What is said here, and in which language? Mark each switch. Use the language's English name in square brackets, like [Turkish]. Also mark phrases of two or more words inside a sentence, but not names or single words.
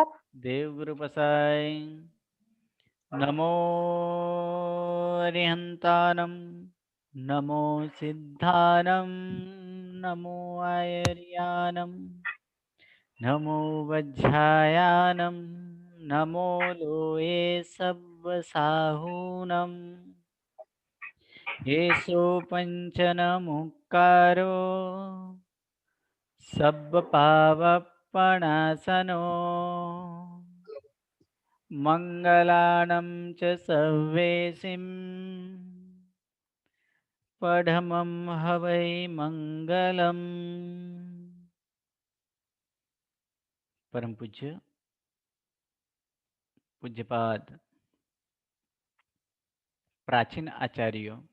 [Gujarati] દેવગુરુ પસાય [Prakrit languages] नमो अरिहंतानम नमो सिद्धानम नमो आयर्यानम नमो वज्जायानम नमो लोए सब्ब साहूनम येषो पञ्चनमुक्कारो सब्बपावपणासनो मङ्गलानं च सर्वेसिं पढमं हवै मङ्गलम् [Hindi] परम पूज्य पूज्यपाद प्राचीन आचार्यों